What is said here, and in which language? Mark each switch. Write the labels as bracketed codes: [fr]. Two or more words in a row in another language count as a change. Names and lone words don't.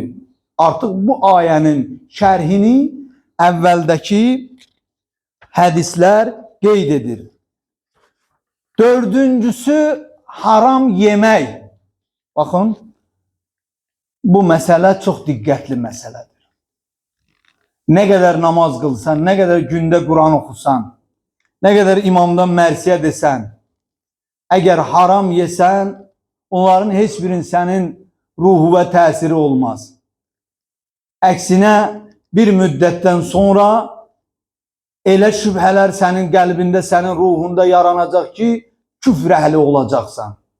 [az] Artıq bu ayənin şərhini əvvəldəki hədislər qeyd edir. Dördüncüsü haram yemək. Baxın, bu məsələ çox diqqətli məsələdir. Nə qədər namaz qılsan, nə qədər gündə Quran oxusan, [tr] ne kadar imamdan mersiye desen, eğer haram yesen, onların hiçbirinin senin ruhu ve tesiri olmaz. [az] Əksine bir müddetten sonra elə şübhələr senin qəlbində, senin ruhunda yaranacak ki, küfr əhli olacaksan.